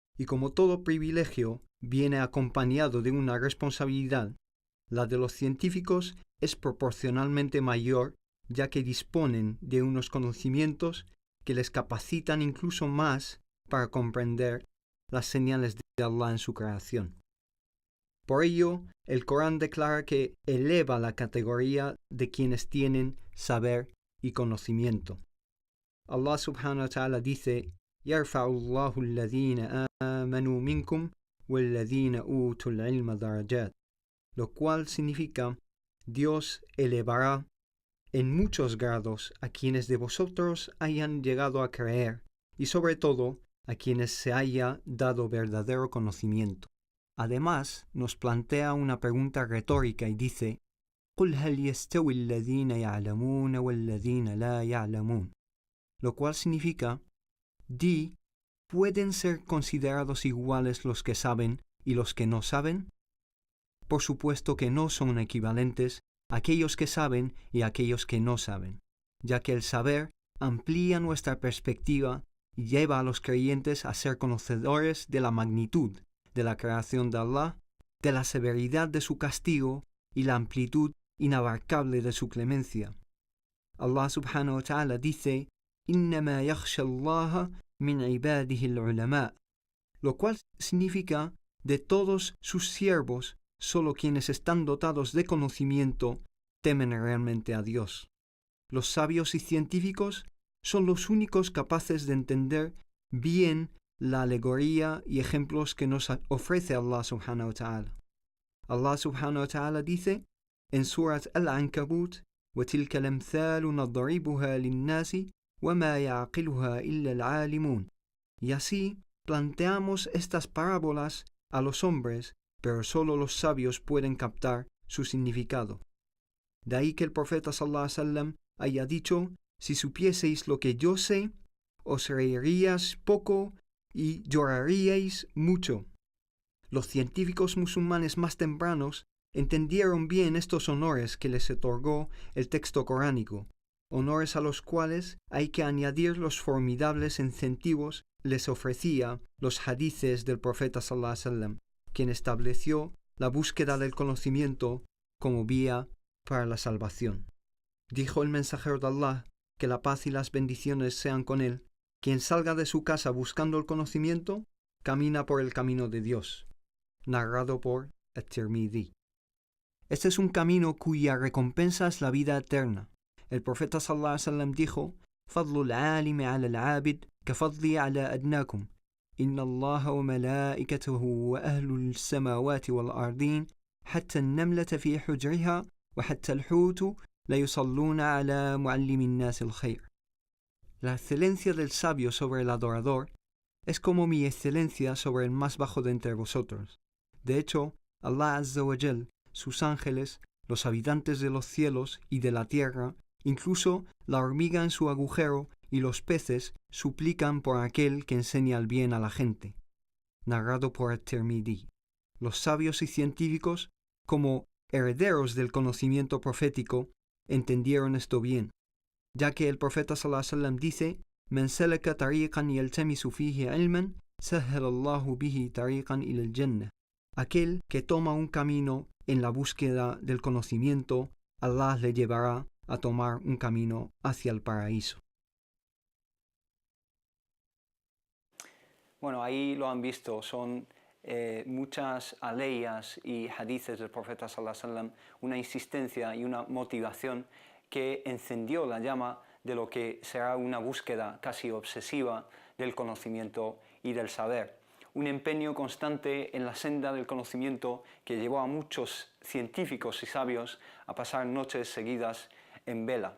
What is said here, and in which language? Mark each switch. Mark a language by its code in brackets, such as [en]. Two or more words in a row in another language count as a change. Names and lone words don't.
[es] Y como todo privilegio, viene acompañado de una responsabilidad, la de los científicos es proporcionalmente mayor, ya que disponen de unos conocimientos que les capacitan incluso más para comprender las señales de Allah en su creación. Por ello, el Corán declara que eleva la categoría de quienes tienen saber y conocimiento. [ar] الله سبحانه وتعالى [es] dice: [ar] يَرْفَعُ اللَّهُ الَّذِينَ آمَنُوا مِنْكُمْ وَالَّذِينَ أُوتُوا الْعِلْمَ دَرَجَاتٍ, [es] lo cual significa: Dios elevará en muchos grados a quienes de vosotros hayan llegado a creer, y sobre todo a quienes se haya dado verdadero conocimiento. Además, nos plantea una pregunta retórica y dice: [ar] قُلْ هَلْ يَسْتَوِي الَّذِينَ يَعْلَمُونَ وَالَّذِينَ لَا يَعْلَمُونَ, [es] lo cual significa: di, ¿pueden ser considerados iguales los que saben y los que no saben? Por supuesto que no son equivalentes aquellos que saben y aquellos que no saben, ya que el saber amplía nuestra perspectiva y lleva a los creyentes a ser conocedores de la magnitud de la creación de Allah, de la severidad de su castigo y la amplitud inabarcable de su clemencia. [ar] الله سبحانه وتعالى [es] dice: [ar] إِنَّمَا يَخْشَى اللَّهَ مِنْ عِبَادِهِ الْعُلَمَاء, [es] lo cual significa: de todos sus siervos, solo quienes están dotados de conocimiento temen realmente a Dios. Los sabios y científicos son los únicos capaces de entender bien la alegoría y ejemplos que nos ofrece [ar] الله سبحانه وتعالى. الله سبحانه وتعالى [es] dice en Surat Al-Ankabut: [ar] وَتِلْكَ الْأَمْثَالُ نَضْرِبُهَا لِلنَّاسِ وَمَا يَعْقِلُهَا إِلَّا الْعَالِمُونَ. [es] Y así planteamos estas parábolas a los hombres, pero solo los sabios pueden captar su significado. De ahí que el profeta [ar] صلى الله عليه وسلم [es] haya dicho: si supieseis lo que yo sé, os reiríais poco y lloraríais mucho. Los científicos musulmanes más tempranos entendieron bien estos honores que les otorgó el texto coránico, honores a los cuales hay que añadir los formidables incentivos les ofrecía los hadices del profeta [ar] صلى الله عليه وسلم, [es] quien estableció la búsqueda del conocimiento como vía para la salvación. Dijo el mensajero de Allah, que la paz y las bendiciones sean con él: quien salga de su casa buscando el conocimiento, camina por el camino de Dios. Narrado por At-Tirmidhi. Este es un camino cuya recompensa es la vida eterna. El profeta [ar] صلى الله عليه وسلم [es] dijo: [ar] فضل العالم على العابد كفضلي على أدناكم إن الله وملائكته وأهل السماوات والأرضين حتى النملة في حجرها وحتى الحوت ليصلون على معلم الناس الخير. [es] La excelencia del sabio sobre el adorador es como mi excelencia sobre el más bajo de entre vosotros. De hecho, [ar] الله عز وجل, [es] sus ángeles, los habitantes de los cielos y de la tierra, incluso la hormiga en su agujero y los peces suplican por aquel que enseña el bien a la gente. Narrado por At-Tirmidhi. Los sabios y científicos, como herederos del conocimiento profético, entendieron esto bien, ya que el profeta [ar] صلى الله عليه وسلم [es] dice: [ar] من سلك طريقا يلتمس فيه علما سهل الله به طريقا إلى الجنة. [es] Aquel que toma un camino en la búsqueda del conocimiento, Allah le llevará a tomar un camino hacia el paraíso. Bueno, ahí lo han visto, son muchas aleyas y hadices del profeta [ar] صلى الله عليه وسلم, [es] una insistencia y una motivación que encendió la llama de lo que será una búsqueda casi obsesiva del conocimiento y del saber. Un empeño constante en la senda del conocimiento que llevó a muchos científicos y sabios a pasar noches seguidas en vela.